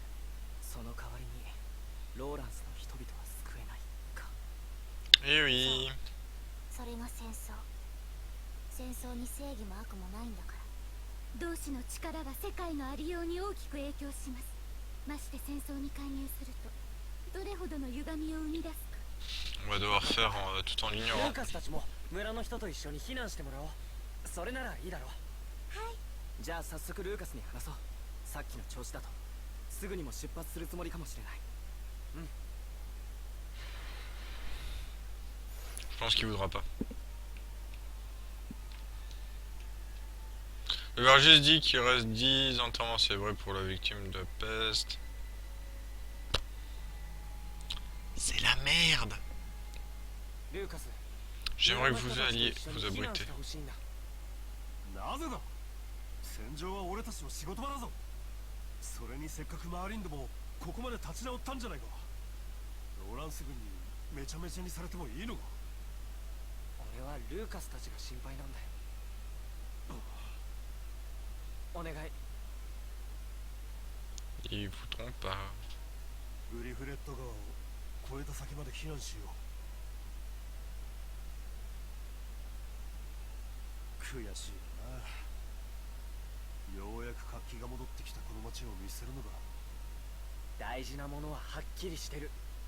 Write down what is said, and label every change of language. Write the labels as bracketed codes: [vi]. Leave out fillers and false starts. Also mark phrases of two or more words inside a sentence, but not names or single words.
[ja] その代わりにローランスの人々は救えないか。 [fr] Eh oui! [ja] それが戦争。戦争に正義も悪もないんだから。同志の力が世界のありように大きく影響します。まして戦争に介入するとどれほどの歪みを生み出すか。 [fr] On va devoir faire tout en [ja] ル [fr] l'ignorant. [ja] ーカスたちも村の人と一緒に避難してもらおう。それならいいだろう。 じゃあ早速ルーカスに話そう。さっきの調子だとすぐにも出発するつもりかもしれない。 [fr] Je pense qu'il voudra pas. Le verger dit qu'il reste 10 enterrements, c'est vrai pour la victime de peste. C'est la merde. [ja] ルーカス、 [fr] J'aimerais que vous alliez vous [ja] 避難し [fr] abriter. [ja] てほしいんだ。なぜだ。戦場は俺たちの仕事場だぞ。それにせっかくマーリンドもここまで立ち直ったんじゃないか。ローランス軍にめちゃめちゃにされてもいいのか。俺はルーカスたちが心配なんだよ。お願い。 [fr] Ils voudront pas. [ja] グリフレット川を越えた先まで避難しよう。悔しいな。ようやく活気が戻ってきたこの街を見せるのだ。大事なものははっきりしてる。